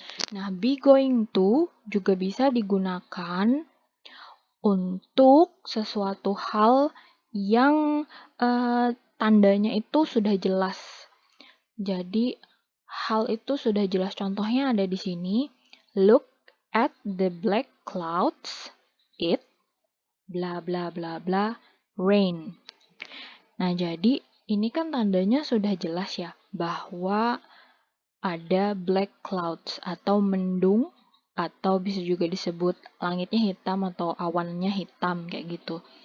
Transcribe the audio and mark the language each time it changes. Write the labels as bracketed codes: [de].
[id] Nah, be going to juga bisa digunakan untuk sesuatu hal yang tandanya itu sudah jelas. Jadi, hal itu sudah jelas. Contohnya ada di sini. [en] Look at the black clouds. It bla bla bla bla rain. [id] Nah, jadi ini kan tandanya sudah jelas ya bahwa ada black clouds atau mendung atau bisa juga disebut langitnya hitam atau awannya hitam kayak gitu.